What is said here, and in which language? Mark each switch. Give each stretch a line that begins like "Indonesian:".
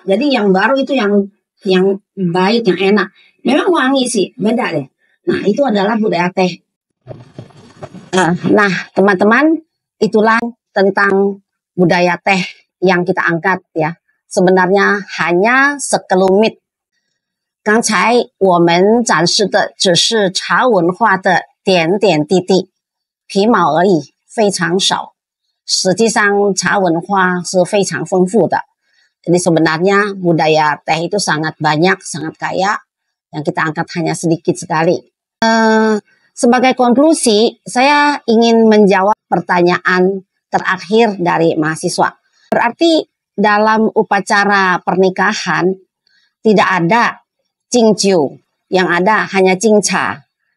Indonesian: Jadi yang baru itu yang baik, yang enak. Memang wangi sih, beda deh. Nah, itu adalah budaya teh. Nah, teman-teman, itulah tentang budaya teh yang kita angkat ya. Sebenarnya hanya sekelumit.
Chinese: 刚才我们展示的只是茶文化的点点滴滴，皮毛而已，非常少。实际上茶文化是非常丰富的.
Indonesian: Jadi sebenarnya budaya teh itu sangat banyak, sangat kaya. Yang kita angkat hanya sedikit sekali. Sebagai konklusi, saya ingin menjawab pertanyaan terakhir dari mahasiswa. Berarti dalam upacara pernikahan tidak ada Jingjiu, yang ada hanya Jingcha.